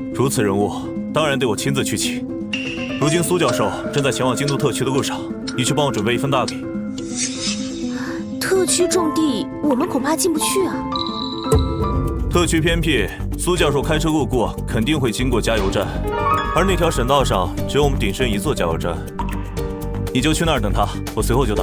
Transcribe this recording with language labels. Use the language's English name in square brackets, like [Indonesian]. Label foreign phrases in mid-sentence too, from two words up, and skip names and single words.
[Chinese] 如此人物，當然得我親自去請。如今蘇教授正在前往京都特區的路上，你去幫我準備一份大禮。特區重地，我們恐怕進不去啊。特區偏僻，蘇教授開車路過，肯定會經過加油站，而那條省道上只有我們鼎盛一座加油站。你就去那兒等他，我隨後就到。